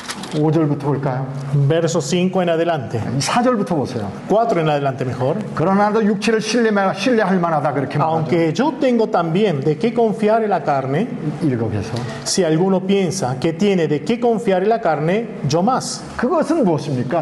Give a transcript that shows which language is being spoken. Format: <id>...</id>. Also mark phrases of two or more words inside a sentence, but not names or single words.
<ko>5절부터 볼까요?</ko> <es>Verso 5 en adelante.</es> <ko>4절부터 보세요.</ko> <es>4 en adelante mejor.</es> <ko>그러나 나도 육체를 신뢰할 만하다 그렇게 말하죠.</ko> <es>Aunque yo tengo también de qué confiar en la carne,</es> <ko>일곱에서</ko> <es>si alguno piensa que tiene de qué confiar en la carne, yo más.</es> <ko>그것은 무엇입니까?</ko>